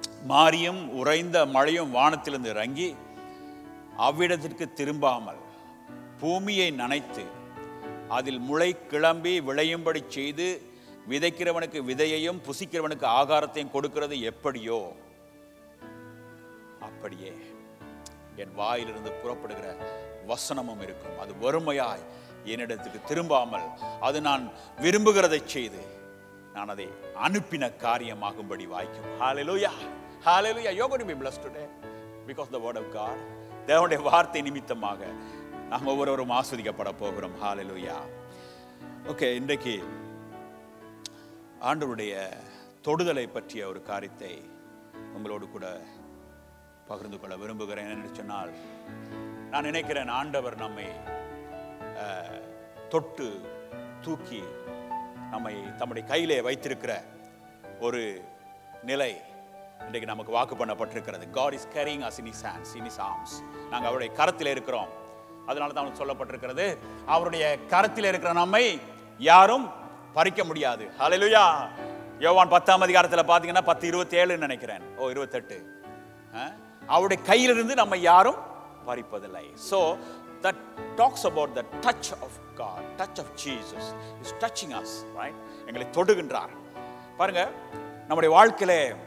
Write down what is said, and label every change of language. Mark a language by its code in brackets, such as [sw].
[ta] மாரியும் உறைந்த மழையும் வானத்திலிருந்து இறங்கி அவ்விடத்திற்கு திரும்பாமல் பூமியை நனைத்து அதில் முளை கிளம்பி விளையும்படி செய்து விதைக்கிறவனுக்கு விதையையும் புசிக்கிறவனுக்கு ஆகாரத்தையும் கொடுக்கிறது எப்படியோ அப்படியே என் வாயிலிருந்து புறப்படுகிற வசனமும் இருக்கும். அது வறுமையாய் என்னிடத்துக்கு திரும்பாமல் அது நான் விரும்புகிறதை செய்து நான் அதை அனுப்பின காரியமாகும்படி வாய்க்கும். [en] Hallelujah. Hallelujah. You're going to be blessed today because the word of God. [ta] தேவனுடைய வார்த்தை நிமித்தமாக நாம் ஒவ்வொருவரும் ஆஸ்வதிக்கப்பட போகிறோம். Hallelujah. ஓகே, இன்றைக்கு ஆண்டவருடைய தொடுதலை பற்றிய ஒரு காரியத்தை உங்களோடு கூட பகிர்ந்து கொள்ள விரும்புகிறேன். என்று சொன்னால், நான் நினைக்கிறேன் ஆண்டவர் நம்மை தொட்டு தூக்கி நம்மை தம்முடைய கையிலே வைத்திருக்கிற ஒரு நிலை இன்றைக்கு நமக்கு வாக்கு பண்ணப்பட்டிருக்கிறது. [en] God is carrying us in his hands, in his arms. [ta] நாங்கள் அவருடைய கரத்தில் இருக்கிறோம். அதனால தான் சொல்லப்பட்டிருக்கிறது, அவருடைய கரத்தில் இருக்கிற நம்மை யாரும் பறிக்க முடியாது. ஹல்லேலூயா. யோவான் 10ஆம் அதிகாரத்தில் பார்த்தீங்கன்னா 10:27 நினைக்கிறேன், 28. அவருடைய கையிலிருந்து நம்மை யாரும் பறிப்பதில்லை. [en] So that talks about the touch of God, touch of Jesus is touching us, right? [ta] எங்களை தொடுகின்றார். பாருங்க, நம்முடைய வாழ்க்கையிலே